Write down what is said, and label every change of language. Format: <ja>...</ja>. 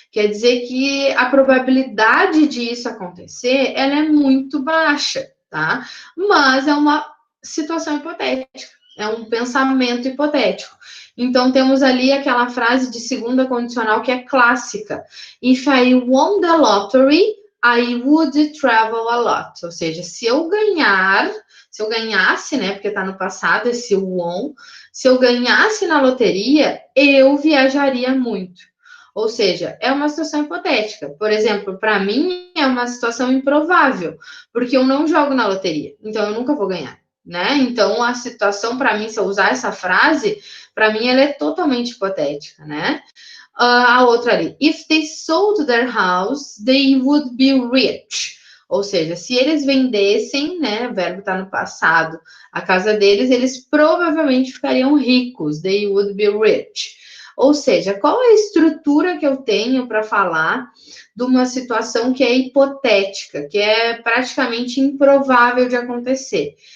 <pt>Quer dizer que a probabilidade disso acontecer, ela é muito baixa, tá? Mas é uma situação hipotética, é um pensamento hipotético. Então, temos ali aquela frase de segunda condicional que é clássica.</pt> <en>If I won the lottery, I would travel a lot.</en> <pt>Ou seja, se eu ganhasse, né? Porque está no passado esse won. Se eu ganhasse na loteria, eu viajaria muito. Ou seja, é uma situação hipotética. Por exemplo, para mim é uma situação improvável, porque eu não jogo na loteria, então eu nunca vou ganhar, né? Então a situação para mim, se eu usar essa frase, para mim ela é totalmente hipotética, né? A outra ali,</pt> <en>if they sold their house, they would be rich.</en> <pt>Ou seja, se eles vendessem, né, o verbo está no passado, a casa deles, eles provavelmente ficariam ricos.</pt> <en>They would be rich.</en> <pt>Ou seja, qual é a estrutura que eu tenho para falar de uma situação que é hipotética, que é praticamente improvável de acontecer?</pt>